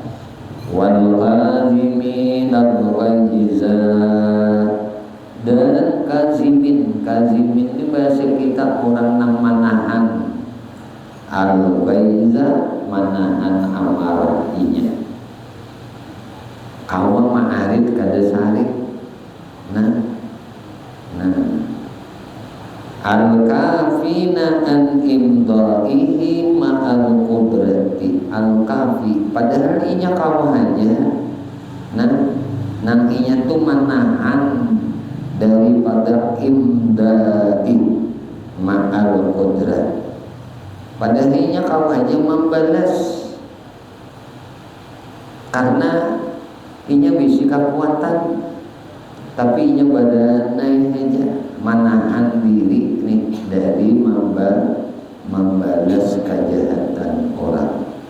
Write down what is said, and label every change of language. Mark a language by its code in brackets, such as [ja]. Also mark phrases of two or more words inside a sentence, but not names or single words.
[ar] والكاظمين الغيظ, [bjn] dan kazimin itu bahasa kita orang nang manahan al-ghaiza, manahan amarah inya. Kawa ma'arid kada sarik. [ar] Nah الكافين عن إمضائه مع القدرة. [bjn] Al-kafi padahal inya kawa aja. Nang inya tu manahan daripada [ar] إمضاء مع القدرة. [bjn] Padahal inya kawa aja membalas karena inya bisi kekuatan, tapi inya badanai aja manahan diri nih dari membalas kejahatan orang.